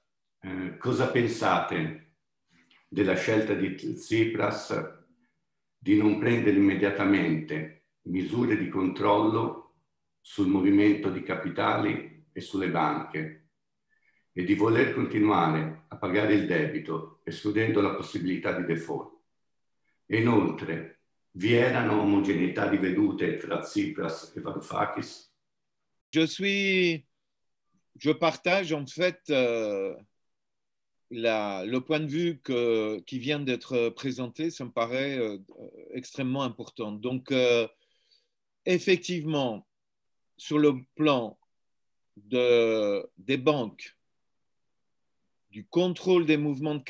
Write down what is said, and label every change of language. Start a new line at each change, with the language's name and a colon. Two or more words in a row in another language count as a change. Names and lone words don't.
Italian: Cosa pensate della scelta di Tsipras di non prendere immediatamente misure di controllo sul movimento di capitali e sulle banche e di voler continuare a pagare il debito escludendo la possibilità di default? E inoltre, vi erano omogeneità di vedute tra Tsipras e Varoufakis?
French: Je partage en fait le point de vue qui vient d'être présenté, ça me paraît extrêmement important. Donc, effectivement, sur le plan des banques, du contrôle des mouvements de